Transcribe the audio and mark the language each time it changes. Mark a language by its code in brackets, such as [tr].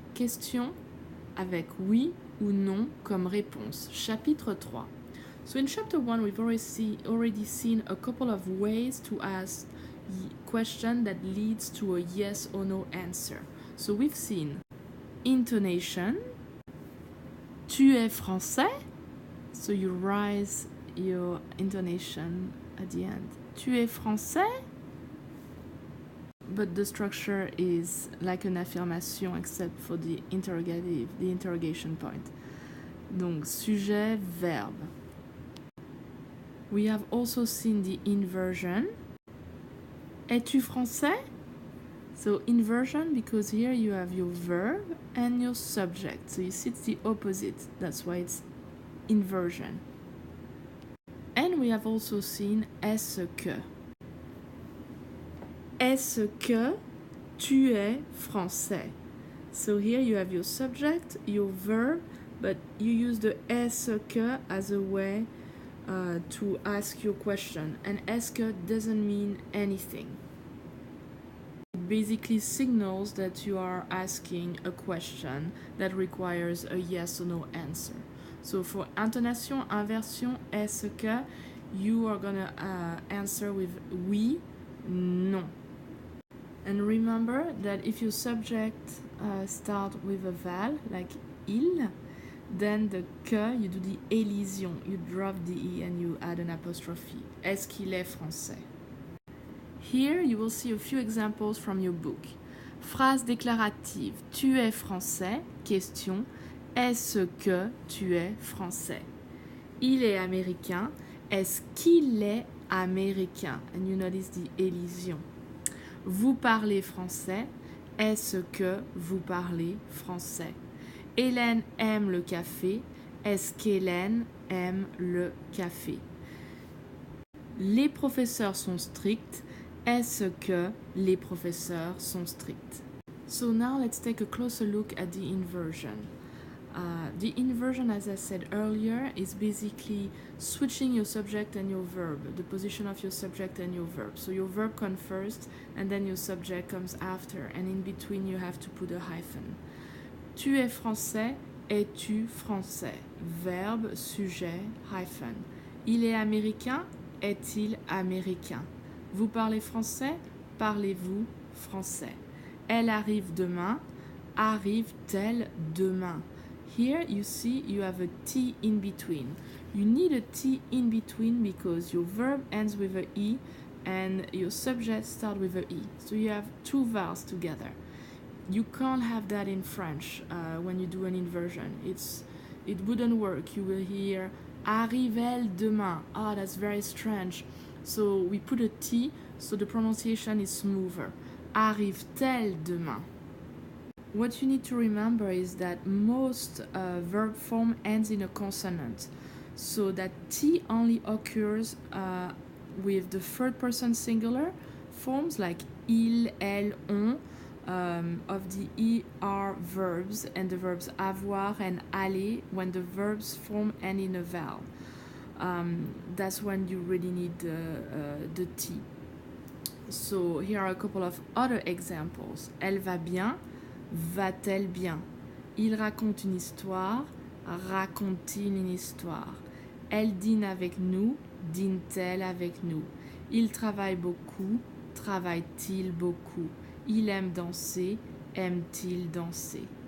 [fr] Questions avec oui ou non comme réponse. Chapitre 3. [en] So in chapter 1 we've already seen a couple of ways to ask question that leads to a yes or no answer. So we've seen intonation. [fr] Tu es français? [en] So you rise your intonation at the end. [fr] Tu es français? [en] But the structure is like an affirmation except for the interrogative, the interrogation point. [fr] Donc, sujet, verbe. [en] We have also seen the inversion. [fr] Es-tu français? [en] So inversion because here you have your verb and your subject. So you see it's the opposite. That's why it's inversion. And we have also seen est-ce que. [fr] Est-ce que tu es français? [en] So here you have your subject, your verb, but you use the est-ce que as a way to ask your question. And est-ce que doesn't mean anything. It basically signals that you are asking a question that requires a yes or no answer. So for intonation, inversion, est-ce que, you are gonna answer with oui, non. And remember that if your subject start with a vowel, like il, then the que, you do the élision. You drop the e and you add an apostrophe. [fr] Est-ce qu'il est français? [en] Here you will see a few examples from your book. [fr] Phrase déclarative. Tu es français? Question. Est-ce que tu es français? Il est américain. Est-ce qu'il est américain? [en] And you notice the élision. [fr] Vous parlez français? Est-ce que vous parlez français? Hélène aime le café. Est-ce qu'Hélène aime le café? Les professeurs sont stricts. Est-ce que les professeurs sont stricts? [en] So now let's take a closer look at the inversion. The inversion, as I said earlier, is basically switching your subject and your verb, the position of your subject and your verb. So your verb comes first and then your subject comes after, and in between you have to put a hyphen. [fr] Tu es français, es-tu français? Verbe, sujet, hyphen. Il est américain, est-il américain? Vous parlez français, parlez-vous français? Elle arrive demain, arrive-t-elle demain? [en] Here you see you have a T in between. You need a T in between because your verb ends with a E and your subject starts with a E. So you have two vowels together. You can't have that in French when you do an inversion. It wouldn't work. You will hear [fr] arrive-t-elle demain? [en] Ah, that's very strange. So we put a T so the pronunciation is smoother. [fr] Arrive-t-elle demain? [en] What you need to remember is that most verb form ends in a consonant. So that T only occurs with the third person singular forms like il, elle, on of the ER verbs and the verbs avoir and aller when the verbs form end in a vowel. That's when you really need the T. So here are a couple of other examples. [fr] Elle va bien, va-t-elle bien? Il raconte une histoire, raconte-t-il une histoire? Elle dîne avec nous, dîne-t-elle avec nous? Il travaille beaucoup, travaille-t-il beaucoup? Il aime danser, aime-t-il danser?